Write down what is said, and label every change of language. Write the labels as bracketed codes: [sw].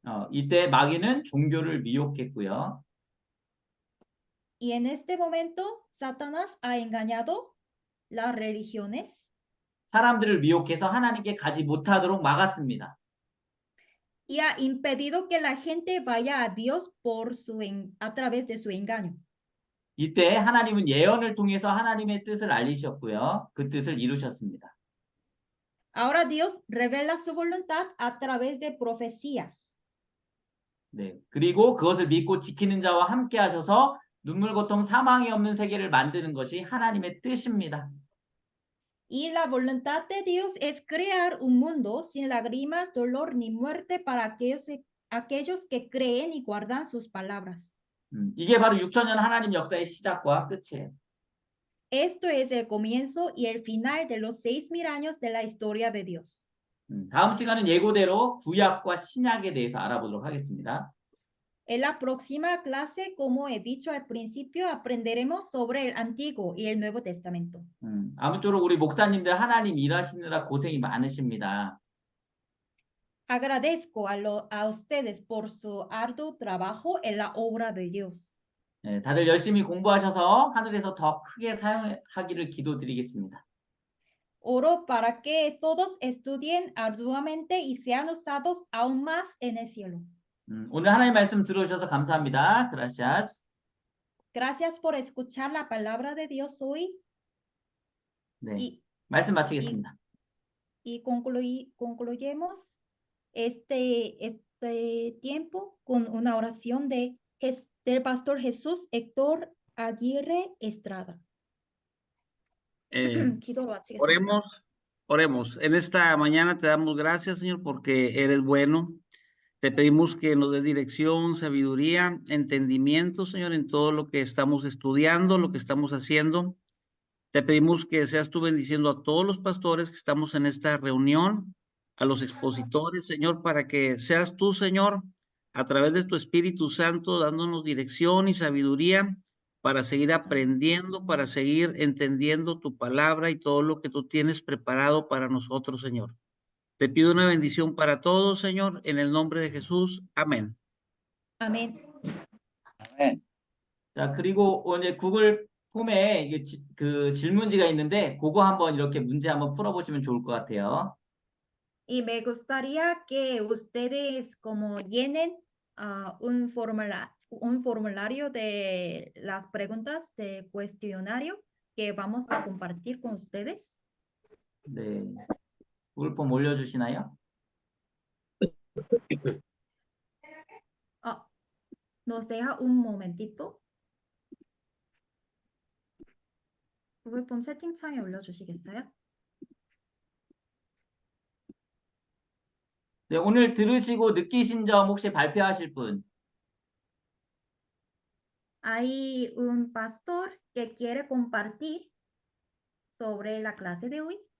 [ko] 이때 마귀는 종교를 미혹했고요. [es] Y en este momento, Satanás ha engañado las religiones. [ko] 사람들을 미혹해서 하나님께 가지 못하도록 막았습니다. [es] Y ha impedido que la gente vaya a Dios a través de su engaño. [ko] 이때 하나님은 예언을 통해서 하나님의 뜻을 알리셨고요. 그 뜻을 이루셨습니다. [es] Ahora Dios revela su voluntad a través de profecías. [ko] 네, 그리고 그것을 믿고 지키는 자와 함께 하셔서 눈물, 고통, 사망이 없는 세계를 만드는 것이 하나님의 뜻입니다. [es] Y la voluntad de Dios es crear un mundo sin lágrimas, dolor ni muerte para aquellos que creen y guardan sus palabras. [ko] 이게 바로 6,000년 하나님 역사의 시작과 끝이에요. [es] Esto es el comienzo y el final de los 6,000 años de la historia de Dios. [ko] 다음 시간은 예고대로 구약과 신약에 대해서 알아보도록 하겠습니다. [es] En la próxima clase, como he dicho al principio, aprenderemos sobre el Antiguo y el Nuevo Testamento. [ko] 아무쪼록 우리 목사님들 하나님 일하시느라 고생이 많으십니다. [es] Agradezco a ustedes por su arduo trabajo en la obra de Dios. [ko] 네, 다들 열심히 공부하셔서 하늘에서 더 크게 사용하기를 기도드리겠습니다. [es] Oro para que todos estudien arduamente y sean usados aún más en el cielo. [ko] 오늘 하나님 말씀 들어주셔서 감사합니다. [es] Gracias. Gracias por escuchar la palabra de Dios hoy. [ko] 네, 말씀 마치겠습니다. [es] Y concluyemos este tiempo con una oración del pastor Jesús Héctor Aguirre Estrada. [ko] 기도로 마치겠습니다. [es] Oremos. En esta mañana te damos gracias, Señor, porque eres bueno. Te pedimos que nos des dirección, sabiduría, entendimiento, Señor, en todo lo que estamos estudiando, lo que estamos haciendo. Te pedimos que seas tú bendiciendo a todos los pastores que estamos en esta reunión, a los expositores, Señor, para que seas tú, Señor, a través de tu Espíritu Santo, dándonos dirección y sabiduría para seguir aprendiendo, para seguir entendiendo tu palabra y todo lo que tú tienes preparado para nosotros, Señor. Te pido una bendición para todos, Señor, en el nombre de Jesús. Amén. [ko] 아멘. [es] Amén. [ko] 자, 그리고 이제 구글 폼에 이게 그 질문지가 있는데 그거 한번 이렇게 문제 한번 풀어보시면 좋을 것 같아요. [es] Y me gustaría que ustedes como llenen un formulario de las preguntas de cuestionario que vamos a compartir con ustedes. [ko] 네, 구글 폼 올려주시나요? [es] Nos deja un momentito. [ko] 구글 폼 세팅창에 올려주시겠어요? 네, 오늘 들으시고 느끼신 점 혹시 발표하실 분? [es] Hay un pastor que quiere compartir sobre la clase de hoy.